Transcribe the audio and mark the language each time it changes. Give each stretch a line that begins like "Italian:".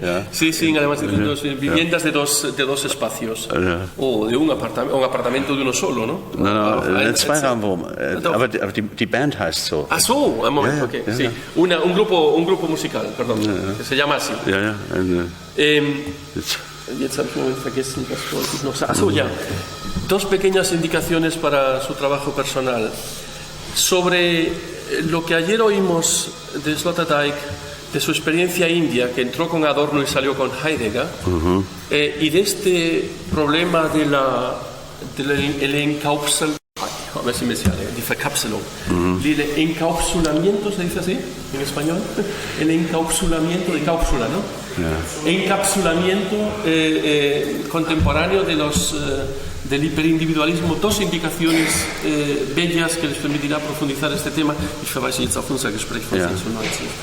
Spanish: Sí, además viviendas de dos espacios. O de un apartamento de uno solo, ¿no?
German: No, Zweiraumwohnung. Aber die Band heißt so.
Spanish: Ah, so, un momento, okay. Sí. Un grupo musical, perdón, que se llama así.
German: Jetzt habe ich einen Moment vergessen, was wollte ich noch sagen. Achso, ya.
Spanish: 2 pequeñas indicaciones para su trabajo personal. Sobre lo que ayer oímos de Sloterdijk, de su experiencia india, que entró con Adorno y salió con Heidegger, y de este problema del encapsulamiento, a ver si me sale, die Verkapselung. El encapsulamiento, ¿se dice así en español? El encapsulamiento de cápsula, ¿no? Encapsulamiento contemporáneo del hiperindividualismo. 2 indicaciones bellas que les permitirá profundizar este tema.
German: Ich verweise jetzt auf unser Gespräch von 96.